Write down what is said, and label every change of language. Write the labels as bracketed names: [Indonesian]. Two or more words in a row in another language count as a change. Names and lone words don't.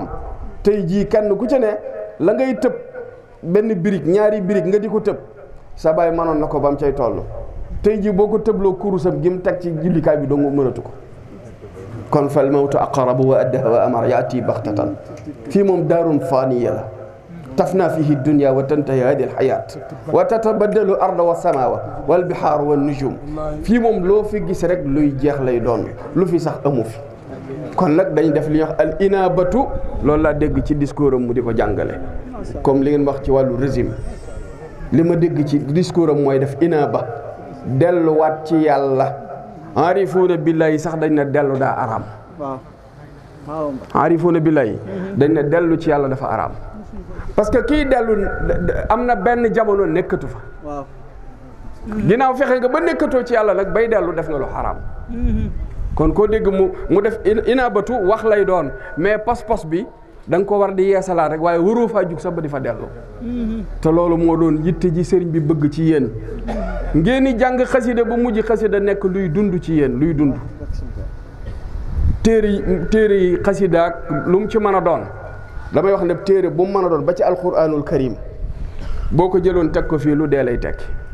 [Wolof] tey jii kenn ku ci ne la ngay tëb benn birig ñaari birig nga di ko tëb sa baay manoon na ko ba mu cay toll. tey jii boo ko tëbloo kurusam gi mu teg ci jullikaay bi dong mënatu ko. [Arabic] kon فالموت أقرب وأدهى وأمر يأتي بغتة. [Wolof] fii moom [Arabic] دار فانية لا تفنى فيها الدنيا وتنتهي هذه الخيرات وتتبدل الأرض والسماء والبحار والنجوم. [Wolof] fii moom loo fi gis rek luy jeex lay doon, lu fi sax amu fi. kon nag dañ def li ñuy wax [Arabic] الإنابة, [Wolof] loolu laa dégg ci discours am mu di ko jàngale. comme li ngeen wax ci wàllu régime, li ma dégg ci discours am mooy def inaaba, delluwaat ci yàlla. [Arabic] عارفون بالله [Wolof] sax dañ ne dellu daa araam. [Arabic] عارفون بالله [Wolof] dañ ne dellu ci yàlla dafa araam. parce que kii dellu am na benn jamono nekkatu fa. ginnaaw fexe nga ba nekkatoo ci yàlla nag bay dellu def nga lu xaraam. kon koo dégg mu def inaabatu wax lay doon, mais pas-pas bi da nga ko war di yeesalaat rek, waaye waroo faa jug sax ba di fa dellu. te loolu moo doon yitte ji sëriñ bi bëgg ci yéen. ngeen di jàng xasida ba mujj xasida nekk luy dund ci yéen, luy dund. téere yi xasida ak lu mu ci mën a doon, damay wax ne téere bu mu mën a doon ba ci alquranul karim boo ko jëloon teg ko fii lu dee lay tekki.